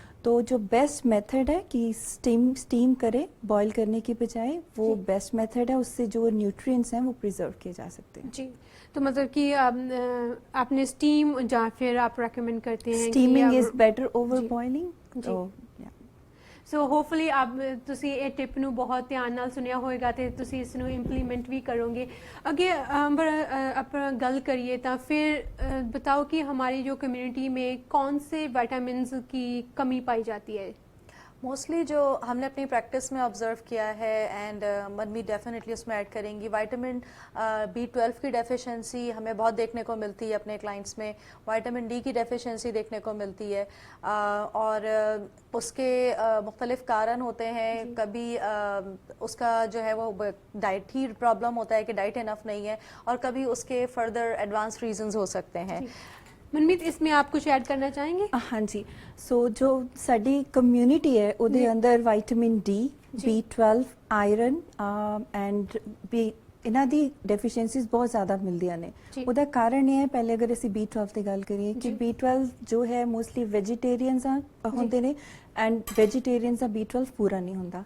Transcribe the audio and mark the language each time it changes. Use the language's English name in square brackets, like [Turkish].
[Hindi] तो जो best method है कि स्टीम करें, बॉईल करने की बजाय, वो बेस्ट मेथड है, उससे जो न्यूट्रिएंट्स हैं वो प्रिजर्व किए जा सकते हैं। जी, तो मतलब कि आपने स्टीम या फिर आप रेकमेंड करते हैं [English] Steaming is better over boiling. [Punjabi] So hopefully ਆਪ ਤੁਸੀਂ ਇਹ ਟਿਪ ਨੂੰ ਬਹੁਤ ਧਿਆਨ ਨਾਲ ਸੁਣਿਆ ਹੋਵੇਗਾ ਤੇ ਤੁਸੀਂ ਇਸ ਨੂੰ ਇੰਪਲੀਮੈਂਟ ਵੀ ਕਰੋਗੇ। ਅੱਗੇ ਆਪਾਂ ਗੱਲ [Hindi] करिए तो फिर बताओ कि हमारी जो कम्युनिटी में कौन से विटामिन्स की कमी पाई जाती है? मोस्टली जो हमने अपनी प्रैक्टिस में ऑब्जर्व किया है, एंड मनमी डेफिनेटली उसमें ऐड करेंगी, विटामिन B12 की डेफिशिएंसी हमें बहुत देखने को मिलती है अपने क्लाइंट्स में, विटामिन D की डेफिशिएंसी देखने को मिलती है, और उसके मुख्तलिफ कारण होते हैं। कभी उसका जो है वो डाइट ही प्रॉब्लम होता है कि डाइट इनफ नहीं है, और कभी उसके फर्दर एडवांस रीजंस हो सकते हैं। मनमीत, इसमें आप कुछ ऐड करना चाहेंगे? [Punjabi] हाँ जी, सो जो साडी कम्युनिटी है ਉਹਦੇ ਅੰਦਰ vitamin D, B12, iron and B ਇਹਨਾਂ ਦੀ ਡੈਫੀਸ਼ੀਐਂਸੀਜ਼ ਬਹੁਤ ਜ਼ਿਆਦਾ ਮਿਲਦੀਆਂ ਨੇ। ਜੀ। ਉਹਦਾ ਕਾਰਨ ਇਹ ਹੈ, ਪਹਿਲੇ ਅਗਰ ਅਸੀਂ B12 ਦੀ ਗੱਲ ਕਰੀਏ ਕਿ B12 ਜੋ ਹੈ ਮੋਸਟਲੀ ਵੈਜੀਟੇਰੀਅਨਸ ਹੁੰਦੇ ਨੇ ਐਂਡ ਵੈਜੀਟੇਰੀਅਨਸ ਦਾ B12 ਪੂਰਾ ਨਹੀਂ ਹੁੰਦਾ।